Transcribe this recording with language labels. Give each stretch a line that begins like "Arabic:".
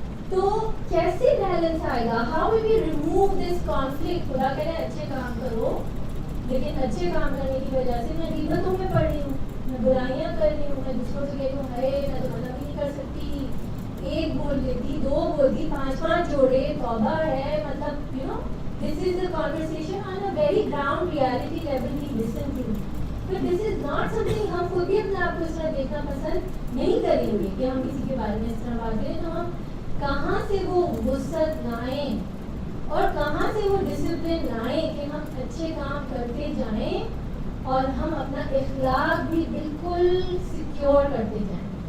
Urdu: تو کیسے بیلنس آئے گا؟
English: How will we remove this conflict?
Urdu: خدا کہہ رہے ہیں اچھے کام کرو، لیکن اچھے کام کرنے کی وجہ سے میں غیبتوں میں پڑ رہی ہوں، میں برائیاں کر رہی ہوں، میں دوسروں سے کہتی ہوں ہے میں تو منع بھی نہیں کر سکتی، 1 بول دیتی، 2 بولتی، 5 جوڑے، توبہ ہے.
English: مطلب you know this is the conversation on a very ground reality level کی listen to. But this is not something
Urdu: ہم خود بھی اپنے آپ کو اس طرح دیکھنا پسند نہیں کریں گے کہ ہم کسی کے بارے میں اس طرح بات کریں. تو ہم کہاں سے وہ وسعت لائیں اور کہاں سے وہ ڈسپلن لائیں کہ ہم اچھے کام کرتے جائیں اور ہم اپنا اخلاق بھی بالکل سیکیور کرتے جائیں.